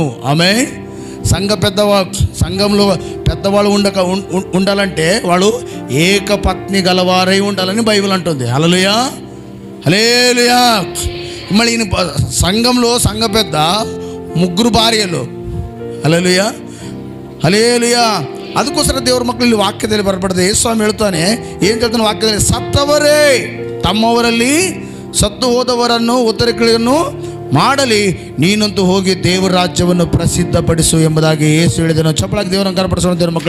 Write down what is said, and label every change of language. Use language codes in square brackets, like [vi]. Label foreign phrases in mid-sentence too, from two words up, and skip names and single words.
[te] ఆమె సంఘంలో పెద్దవాళ్ళు ఉండాలంటే వాళ్ళు ఏకపత్ని గలవారై ఉండాలని బైబిల్ అంటుంది. హల్లెలూయా, హల్లెలూయా. మళ్ళీ ఈయన సంఘంలో సంఘ పెద్ద 3 భార్యలు. హల్లెలూయా, హల్లెలూయా. [kn] ಅದಕ್ಕೋಸ್ಕರ ದೇವ್ರ ಮಕ್ಕಳಲ್ಲಿ ವಾಕ್ಯದಲ್ಲಿ ಬರಬಾರ್ದು. ಯೇಸುಸ್ವಾಮಿ ಹೇಳ್ತಾನೆ, ಏನು ಹೇಳ್ತಾನೆ ವಾಕ್ಯದಲ್ಲಿ, ಸತ್ತವರೇ ತಮ್ಮವರಲ್ಲಿ ಸತ್ತು ಹೋದವರನ್ನು ಉತ್ತರಿಕೆಯನ್ನು ಮಾಡಲಿ, ನೀನಂತೂ ಹೋಗಿ ದೇವರ ರಾಜ್ಯವನ್ನು ಪ್ರಸಿದ್ಧಪಡಿಸು ಎಂಬುದಾಗಿ ಯೇಸು ಹೇಳಿದನು. ಚಪ್ಪಳಾಗಿ ದೇವರನ್ನು ಕರಪಡಿಸೋಣ ದೇವ್ರ ಮಕ್ಕಳೇ.